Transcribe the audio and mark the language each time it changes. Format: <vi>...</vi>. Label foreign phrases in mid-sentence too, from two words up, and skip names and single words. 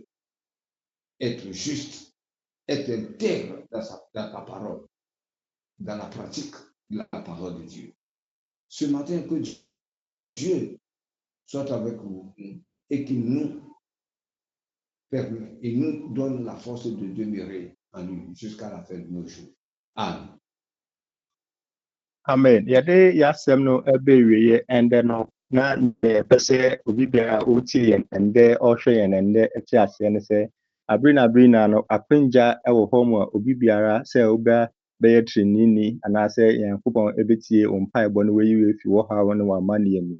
<fr>Être juste, être intègre dans ta parole, dans la pratique de la parole de Dieu. Ce matin, que Dieu soit avec vous et qu'il nous permet et nous donne la force de demeurer en lui jusqu'à la fin de nos jours. Amen. Amen.</fr> <ak>Yɛde yɛasɛm no ɛbɛwie ɛndɛ no na yɛpɛ sɛ obi biara a ɔretie yɛn ɛndɛ ɔrehwɛ yɛn ɛndɛ ɛte aseɛ no sɛ abere na no apengya ɛwɔ hɔ mu a obi biara sɛ wobɛyɛ tirinini anaasɛ Nyankopɔn ɛbɛtie wo mpaebɔ no wayi wo afi wɔ haw ne w'amanneɛ mu.</ak>